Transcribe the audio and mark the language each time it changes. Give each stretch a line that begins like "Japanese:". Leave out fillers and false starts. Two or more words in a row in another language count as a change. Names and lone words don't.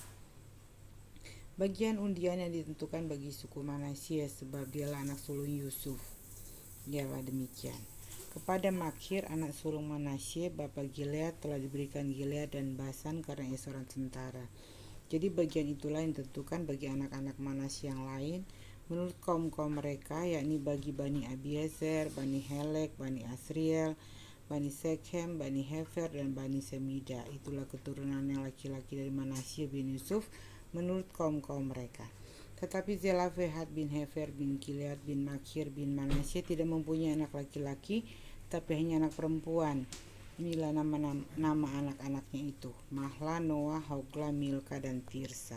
Indonesian: Bagian undian yang ditentukan bagi suku Manasye sebab dialah anak sulung Yusuf ialah demikian. Kepada Makhir anak sulung Manasye bapa Gilead telah diberikan Gilead dan Basan karena ia seorang tentara. Jadi bagian itulah yang ditentukan bagi anak-anak Manasye yang lain menurut kaum-kaum mereka, yakni bagi Bani Abiezer, Bani Helek, Bani Asriel, Bani Sekhem, Bani Hefer, dan Bani Semida. Itulah keturunan yang laki-laki dari Manasye bin Yusuf menurut kaum-kaum mereka. Tetapi Zelafehad bin Hefer bin Gilead bin Makhir bin Manasye tidak mempunyai anak laki-laki, tapi hanya anak perempuan. Inilah nama anak-anaknya itu: Mahla, Noah, Hogla, Milka, dan Tirsa.